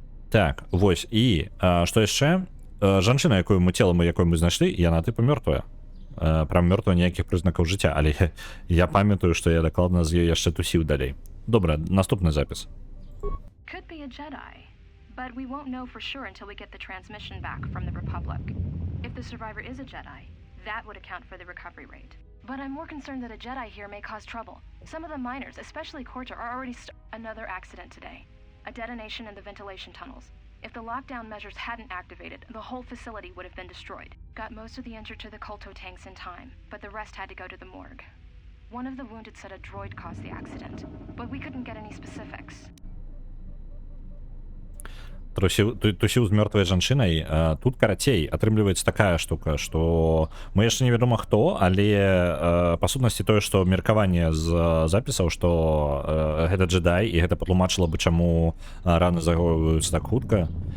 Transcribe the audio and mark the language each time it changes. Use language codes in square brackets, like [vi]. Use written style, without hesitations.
[be] Так, вось, і што яшчэ? Жанчына, цела якой мы знайшлі, яна тыпу мёртвая. Прям мёртвая, ніякіх прызнакаў жыцця, але я памятаю, што я дакладна з ёй яшчэ тусіў далей. Добра, наступны запіс. [en] Could be a Jedi, but we won't know for sure until we get the transmission back from the Republic. If the survivor is a Jedi, that would account for the recovery rate. But I'm more concerned that a Jedi here may cause trouble. Some of the miners, especially Corta, are already another accident today. A detonation in the ventilation tunnels. If the lockdown measures hadn't activated, the whole facility would have been destroyed. Got most of the injured to the Colto tanks in time, but the rest had to go to the morgue. One of the wounded said a droid caused the accident, but we couldn't get any specifics. [be] Тусіў з мёртвай жанчынай. Тут, карацей, атрымліваецца такая штука, што мы яшчэ невядома хто, але па сутнасці тое, што меркаванне з запісаў, што гэта джедай, і гэта патлумачыла бы, чаму раны загоююцца так хутка.